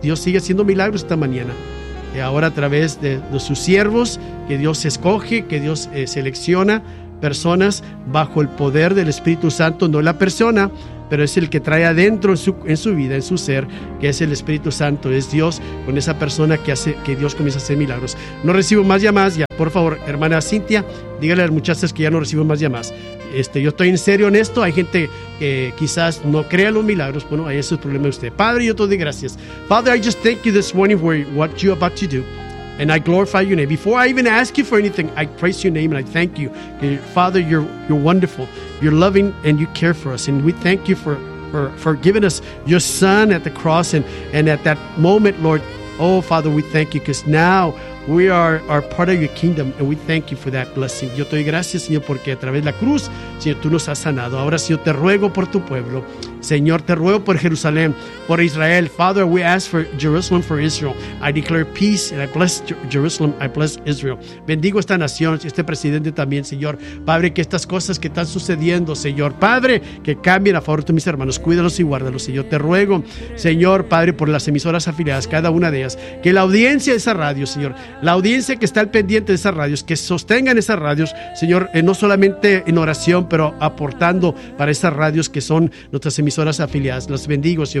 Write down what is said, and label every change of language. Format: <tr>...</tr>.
<es>Dios sigue haciendo milagros esta mañana, y ahora a través de sus siervos, que Dios escoge, que Dios selecciona personas bajo el poder del Espíritu Santo, no la persona, pero es el que trae adentro en su vida, en su ser, que es el Espíritu Santo, es Dios con esa persona que hace que Dios comience a hacer milagros. No recibo más llamadas ya. Por favor, hermana Cintia, dígale a las muchachas que ya no recibo más llamadas. Yo estoy en serio en esto. Hay gente que quizás no crea los milagros. Bueno, ahí es el problema de usted. Padre, yo te doy gracias.</es> <en>Father, I just thank you this morning for what you're about to do. And I glorify your name. Before I even ask you for anything, I praise your name and I thank you. Father, you're wonderful. You're loving and you care for us. And we thank you for giving us your son at the cross. And at that moment, Lord, oh, Father, we thank you. Because now we are part of your kingdom. And we thank you for that blessing.</en> <es>Yo te doy gracias, Señor, porque a través de la cruz, Señor, tú nos has sanado. Ahora, Señor, te ruego por tu pueblo. Señor, te ruego por Jerusalén, por Israel.</es> <en>Father, we ask for Jerusalem, for Israel. I declare peace and I bless Jerusalem, I bless Israel.</en> <es>Bendigo esta nación, este presidente también, Señor. Padre, que estas cosas que están sucediendo, Señor, Padre, que cambien a favor de mis hermanos. Cuídalos y guárdalos, Señor. Te ruego, Señor, Padre, por las emisoras afiliadas, cada una de ellas. Que la audiencia de esa radio, Señor, la audiencia que está al pendiente de esas radios, que sostengan esas radios, Señor, no solamente en oración, pero aportando para esas radios que son nuestras emisoras afiliadas. Los bendigo, Señor.</es>